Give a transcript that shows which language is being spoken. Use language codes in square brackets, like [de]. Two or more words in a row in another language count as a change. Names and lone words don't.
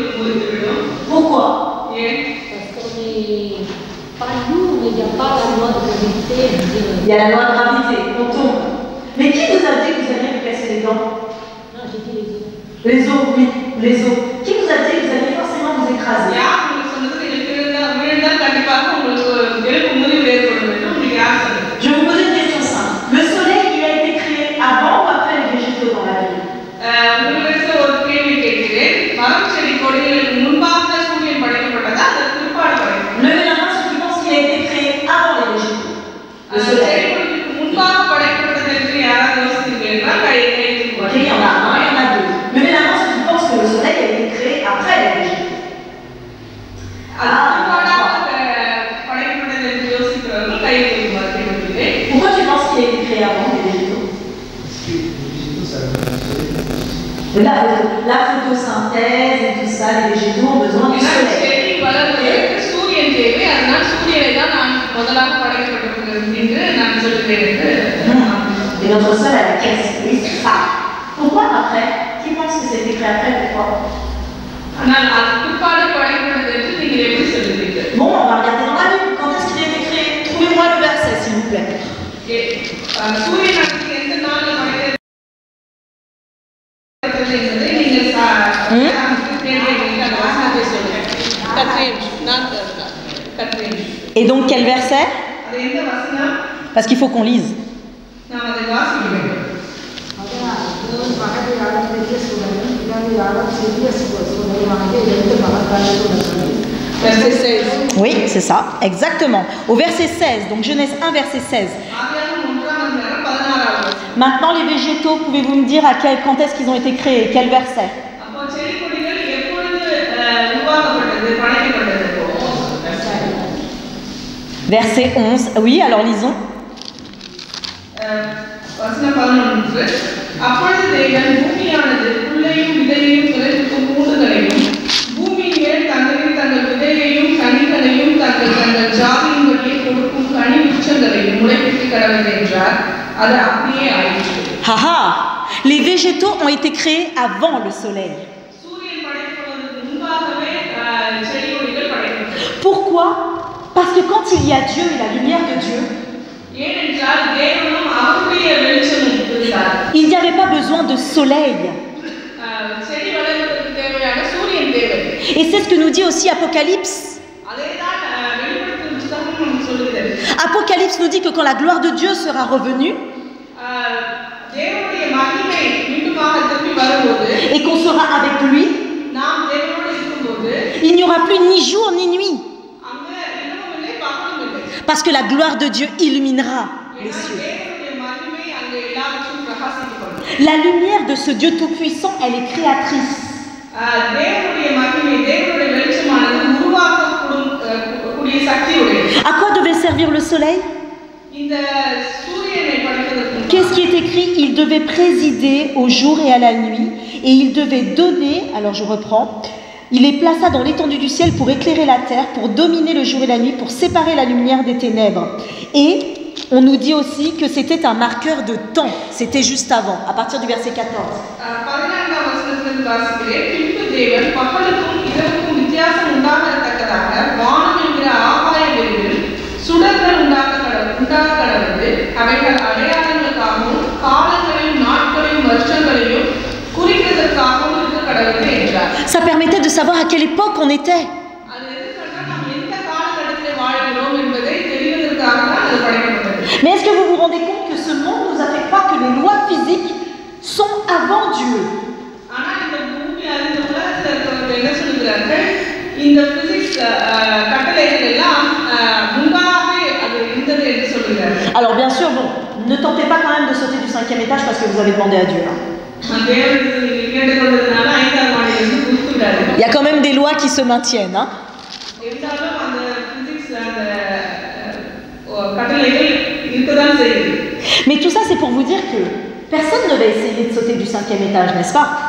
[fr] Pourquoi? Il y a la loi de gravité, on tombe. Mais qui vous a dit que vous alliez vous casser les dents? Non, j'ai dit les autres. Les os, oui, les os. Qui vous a dit que vous alliez forcément vous écraser? [ta] யார் உங்களுக்கு சொன்னது? நீங்க விழுந்தால் கண்டிப்பாக உங்களுக்கு எலும்பு முறிவு ஏற்படும் என்று உங்களுக்கு யார் சொன்னது? [fr] Je vais vous poser une question simple. Le soleil, il a été créé avant ou après les végétaux dans la vie? [ta] உங்களுக்கு ஒரு கேள்வி கேட்கிறேன். மரம் செடி கொடிகளுக்கு முன்பாக சூரியன் படைக்கப்பட்டதா அல்லது பிற்பாடு படைக்கப்பட்டதா? [fr] Levez la main ceux qui pensent qu'il a été créé avant les végétaux. Le [ta] செடி [fr] soleil. [ta] கொடிகளுக்கு முன்பாக படைக்கப்பட்டது என்று யாராவது யோசித்தீர்கள் என்றால் கை [fr] Ok, il y en a un, il y en a deux. Levez la main ceux qui pensent que le soleil a été créé après les végétaux. [ta] படைக்கப்பட்டது என்று யோசிக்கிறவர்கள் கை தூக்குமாறு கேட்கிறேன். [fr] Pourquoi tu penses qu'il a été créé avant les végétaux? La photosynthèse et tout ça, les végétaux ont besoin du soleil. [ta] செடி வளர்வதற்கு சூரியன் தேவை. அதனால் சூரியனை தான் நான் முதலாக படைக்கப்பட்டிருக்கிறது என்று நான் சொல்கிறேன் என்று [fr] Et notre sol a la caisse. Oui, c'est ça. Pourquoi après? Qui pense que c'était créé après? Pourquoi? [ta] ஆனால் அது பிற்பாடு படைக்கப்பட்டது என்று நீங்கள் எப்படி சொல்லுவீர்கள்? [fr] Bon, on va regarder dans la Bible. Quand est-ce qu'il a été créé? Trouvez-moi le verset, s'il vous plaît. [ta] சூரியனுக்கு எந்த நாளில் படைக்கப்பட்டது என்பதை நீங்கள் அந்த வசனத்தை சொல்லுங்கள். கற்றேன். [fr] Et donc, quel verset? [ta] அது எந்த வசனம்? [fr] Parce qu'il faut qu'on lise. [ta] நாம் அதை வாசிக்க வேண்டும். அதான் தேவன் பகல் யாரும் பெரிய சூழலும் இரவு யாரும் சிறிய சூழலுமாகிய இரண்டு மகத்தான [fr] Verset 16. Oui, c'est ça, exactement. Au verset 16, donc Genèse 1, verset 16. [ta] ஆதியாகமம் 1:16. [fr] Maintenant, les végétaux, pouvez-vous me dire quand est-ce qu'ils ont été créés? Quel verset? [ta] அப்போ செடி கொடிகள் எப்பொழுது உருவாக்கப்பட்டது, படைக்கப்பட்டது? [fr] Verset 11. Oui, alors lisons. [ta] வசனம் 11. அப்பொழுது தேவன் பூமியானது புல்லையும் விதையையும் பிறக்கும் பூண்டுகளையும் பூமியின் மேல் தங்கள் விதையையும் கனிகளையும் தங்கள் ஜாதியின்படியே கொடுக்கும் கனி விருட்சங்களையும் முளைப்பிக்க கடவுள் என்றார். அது அப்படியே ஆயிற்று. [fr] Haha, les végétaux ont été créés avant le soleil. [ta] சூரியன் படைக்கப்படுவதற்கு முன்பாகவே செடி கொடிகள் படைக்கப்பட்டது. [fr] Pourquoi? Parce que quand il y a Dieu et la lumière de Dieu, [ta] ஏனென்றால் தேவனும் அவருடைய வெளிச்சமும் இருந்தார். [fr] il n'y avait pas besoin de soleil. [ta] செடி வளர்வதற்கு தேவையான சூரியன் தேவை. [fr] Et c'est ce que nous dit aussi Apocalypse. [ta] அதேதான் வெளிப்படுத்தும் புத்தகம் நமக்கு சொல்லுகிறது. [fr] Apocalypse nous dit que quand la gloire de Dieu sera revenue [ta] தேவனுடைய மகிமை மீண்டுமாக திரும்பி வரும்போது [fr] et qu'on sera avec lui, [ta] நாம் தேவனோடு இருக்கும்போது [fr] il n'y aura plus ni jour ni nuit. [ta] அங்க இரவும் இல்லை பகலும் இல்லை. [fr] Parce que la gloire de Dieu illuminera les [ta] ஏன்னா [fr] cieux. [ta] தேவனுடைய மகிமை அங்க எல்லாவற்றையும் பிரகாசிக்கப்படும். [fr] La lumière de ce Dieu tout-puissant, elle est créatrice. [ta] தேவனுடைய மகிமை, தேவனுடைய வெளிச்சமானது உருவாக்கக்கூடிய சக்தியுடையது. [fr] À quoi devait servir le soleil? [ta] இந்த சூரியனை படைப்பதற்கு [fr] Qu'est-ce qui est écrit? Il devait présider au jour et à la nuit, et il devait donner, alors je reprends, il les plaça dans l'étendue du ciel pour éclairer la terre, pour dominer le jour et la nuit, pour séparer la lumière des ténèbres. Et on nous dit aussi que c'était un marqueur de temps, c'était juste avant, à partir du verset 14. [ta] 14ஆம் வசனத்தில் வாசிக்கிறேன். பின்பு தேவன் பகலுக்கும் இரவுக்கும் வித்தியாசம் உண்டாகத்தக்கதாக வானம் என்கிற ஆகாய வெளியில் சுடர்கள் உண்டாக கடவுது. அவைகள் அடையாளங்களுக்காகவும் காலங்களையும் நாட்களையும் வருஷங்களையும் குறிக்கிறதற்காகவும் இருக்க கடவுது என்றார். [fr] Ça permettait de savoir à quelle époque on était. [ta] அது எதுக்குன்னா நாம் எந்த காலகட்டத்தில் வாழ்கிறோம் என்பதை தெரிவதற்காக தான் அது படைக்கப்பட்டது. [fr] Mais est-ce que vous vous rendez compte que ce monde nous a fait croire que les lois physiques sont avant Dieu? [ta] ஆனா இந்த பூமி இந்த உலகத்தில் இருக்கிறவங்க என்ன சொல்லுகிறார்கள்? இந்த பிசிக்ஸ் கட்டளைகள் எல்லாம் முன்பாகவே அது இருந்தது என்று சொல்லுகிறார்கள். [fr] Alors bien sûr, bon, ne tentez pas quand même de sauter du 5e étage parce que vous avez demandé à Dieu. Hein. Il y a quand même des lois qui se maintiennent. Hein. Mais tout ça, c'est pour vous dire que personne ne va essayer de sauter du 5e étage, n'est-ce pas?